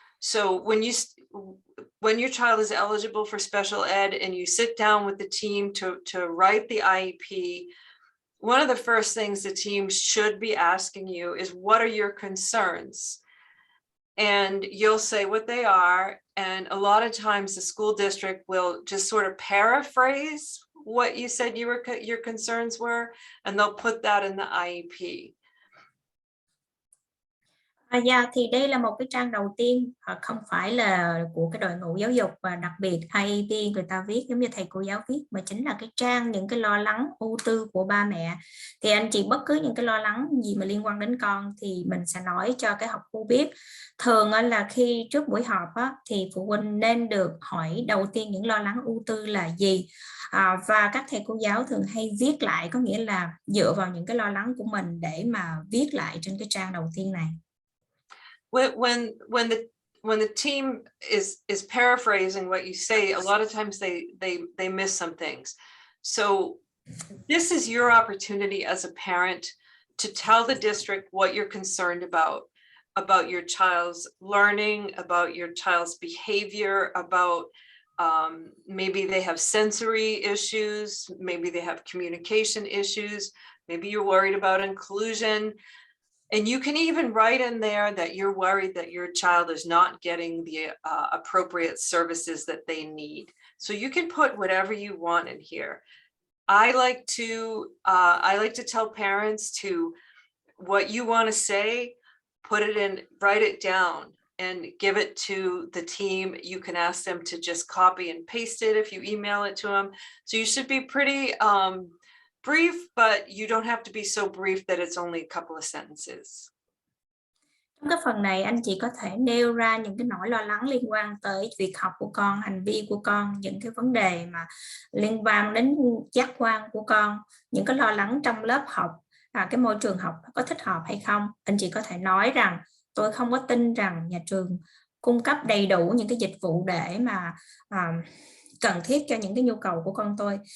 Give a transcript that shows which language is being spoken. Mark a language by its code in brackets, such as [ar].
[en] So when your child is eligible for special ed and you sit down with the team to write the IEP, one of the first things the team should be asking you is, what are your concerns? And you'll say what they are. And a lot of times the school district will just sort of paraphrase what you said your concerns were, and they'll put that in the IEP. [vi] Dạ, thì đây là một cái trang đầu tiên không phải là của cái đội ngũ giáo dục, và đặc biệt IEP người ta viết giống như thầy cô giáo viết, mà chính là cái trang những cái lo lắng ưu tư của ba mẹ. Thì anh chị bất cứ những cái lo lắng gì mà liên quan đến con thì mình sẽ nói cho cái học khu biết. Thường là khi trước buổi họp thì phụ huynh nên được hỏi đầu tiên những lo lắng ưu tư là gì. Và các thầy cô giáo thường hay viết lại, có nghĩa là dựa vào những cái lo lắng của mình để mà viết lại trên cái trang đầu tiên này. [en] When the team is paraphrasing what you say, a lot of times they miss some things. So this is your opportunity as a parent to tell the district what you're concerned about your child's learning, about your child's behavior, about maybe they have sensory issues, maybe they have communication issues, maybe you're worried about inclusion. And you can even write in there that you're worried that your child is not getting the appropriate services that they need. So you can put whatever you want in here. I like to tell parents to, what you want to say, put it in, write it down and give it to the team. You can ask them to just copy and paste it if you email it to them. So you should be pretty brief, but you don't have to be so brief that it's only a couple of sentences. [vi] Trong cái phần này anh chị có thể nêu ra những cái nỗi lo lắng liên quan tới việc học của con, hành vi của con, những cái vấn đề mà liên quan đến giác quan của con, những cái lo lắng trong lớp học, cái môi trường học có thích hợp hay không. Anh chị có thể nói rằng tôi không có tin rằng nhà trường cung cấp đầy đủ những cái dịch vụ để mà cần thiết cho những cái nhu cầu của con tôi.